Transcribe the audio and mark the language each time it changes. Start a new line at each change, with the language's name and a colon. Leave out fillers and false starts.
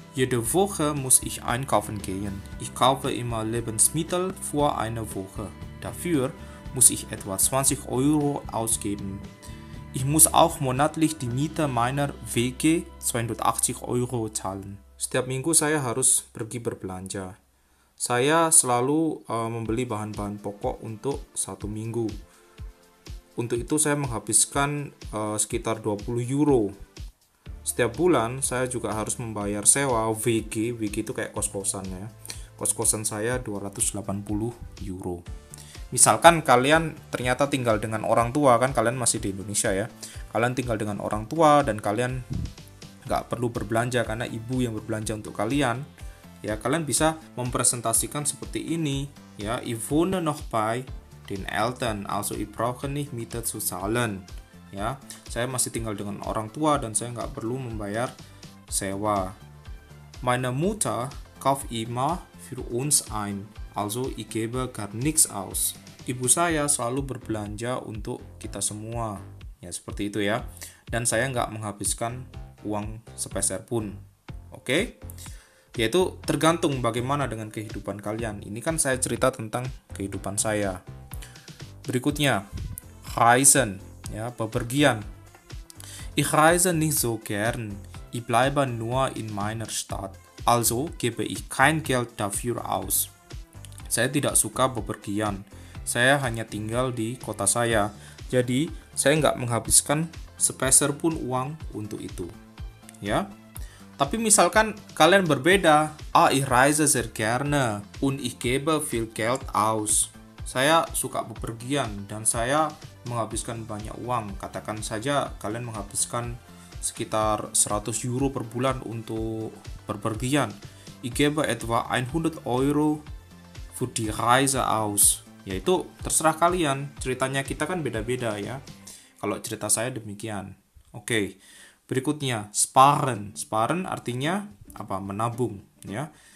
German: Jede Woche muss ich einkaufen gehen. Ich kaufe immer Lebensmittel für eine Woche. Dafür muss ich etwa 20 Euro ausgeben. Ich muss auch monatlich die Miete meiner WG 280 Euro zahlen.
Indonesian: Setiap minggu saya harus pergi berbelanja. Saya selalu membeli bahan-bahan pokok untuk 1 minggu. Untuk itu saya menghabiskan sekitar 20 euro. Setiap bulan saya juga harus membayar sewa WG. WG itu kayak kos-kosan, ya. Kos-kosan saya 280 euro. Misalkan kalian ternyata tinggal dengan orang tua, kan kalian masih di Indonesia, ya. Kalian tinggal dengan orang tua dan kalian nggak perlu berbelanja karena ibu yang berbelanja untuk kalian. Ya, kalian bisa mempresentasikan seperti ini, ya.
German: Ich wohne noch bei den Eltern, also ich brauche nicht Miete zu zahlen.
Indonesian: Ya, saya masih tinggal dengan orang tua dan saya nggak perlu membayar sewa.
German: Meine Mutter kauft immer für uns ein, also ich gebe gar nichts aus.
Indonesian: Ibu saya selalu berbelanja untuk kita semua. Ya, seperti itu, ya. Dan saya nggak menghabiskan uang sepeser pun. Oke? Yaitu tergantung bagaimana dengan kehidupan kalian. Ini kan saya cerita tentang kehidupan saya. Berikutnya, Reisen. Ya, bepergian.
German: Ich reise nicht so gern. Ich bleibe nur in meiner Stadt. Also gebe ich kein Geld dafür aus.
Indonesian: Saya tidak suka bepergian. Saya hanya tinggal di kota saya. Jadi, saya nggak menghabiskan sepeser pun uang untuk itu. Ya. Tapi misalkan kalian berbeda,
German: ich reise sehr gerne und ich gebe viel Geld aus.
Indonesian: Saya suka bepergian dan saya menghabiskan banyak uang. Katakan saja kalian menghabiskan sekitar 100 euro per bulan untuk bepergian.
German: Ich gebe etwa 100 Euro für die Reise aus.
Indonesian: Yaitu terserah kalian, ceritanya kita kan beda-beda ya. Kalau cerita saya demikian. Oke. Berikutnya, sparen. Sparen artinya apa? Menabung, ya.